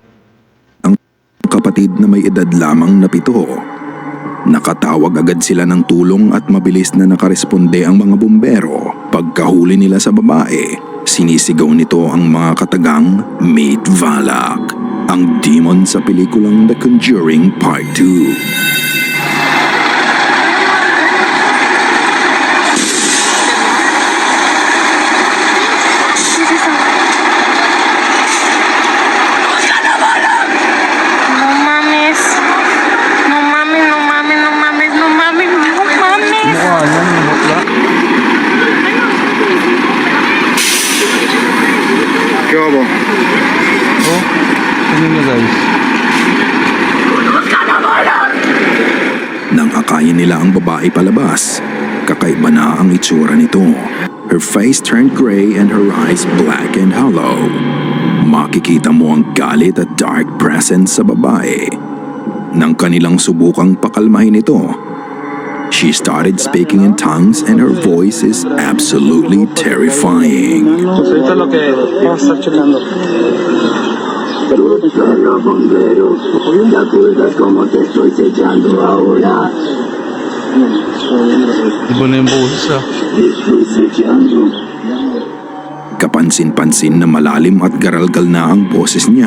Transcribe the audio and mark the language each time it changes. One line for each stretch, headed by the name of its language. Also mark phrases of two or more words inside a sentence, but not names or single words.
Filipino: Kapatid na may edad lamang na 7. Nakatawag agad sila ng tulong at mabilis na nakaresponde ang mga bumbero. Pagkahuli nila sa babae, sinisigaw nito ang mga katagang Meet Valak, ang demon sa pelikulang The Conjuring Part 2.
Spanish: No mames. No mames, no mames, no mames, no mames, no mames.
Filipino: Mukha lang, mutla.
Spanish: ¿Qué hubo?
Filipino: Oh, tingnan nyo guys. Nang akayin nila ang babae palabas, kakaiba na ang itsura nito.
English: Her face turned gray and her eyes black and hollow.
Filipino: Makikita mo ang galit at
English: dark presence
Filipino: sa babae. Nang kanilang subukang pakalmahin ito,
English: she started speaking in tongues and her voice is absolutely terrifying.
Spanish: Pues ahorita lo que vamos a estar checando.
Filipino: Iba na yung boses ah. Kapansin-pansin na malalim at garalgal na ang boses niya.